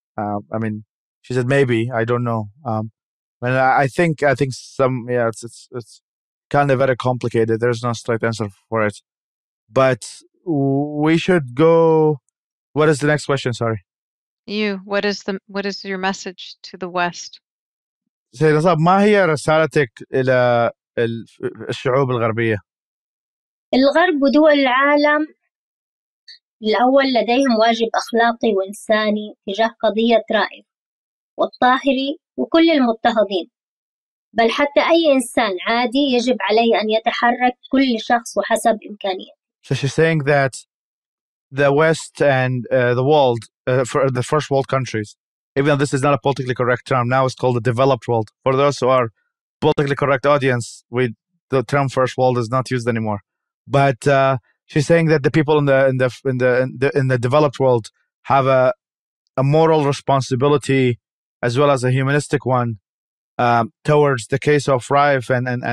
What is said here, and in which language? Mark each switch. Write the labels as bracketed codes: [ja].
[en] I mean, she said maybe, I don't know. And I think some it's kind of very complicated. There's no straight answer for it, but we should go. What is the next question? Sorry. What is your message to the West? [ar] سيد نصاب، ما هي رسالتك إلى الشعوب الغربية؟ الغرب ودول العالم الأول لديهم واجب أخلاقي وإنساني تجاه قضية رائف والطاهري وكل المضطهدين، بل حتى أي إنسان عادي يجب عليه أن يتحرك كل شخص وحسب إمكانيته. [en] So she's saying that the West and the world, for the first world countries, even though this is not a politically correct term, now it's called the developed world. For those who are politically correct audience, the term first world is not used anymore. But she's saying that the people in the developed world have a moral responsibility as well as a humanistic one towards the case of Raif and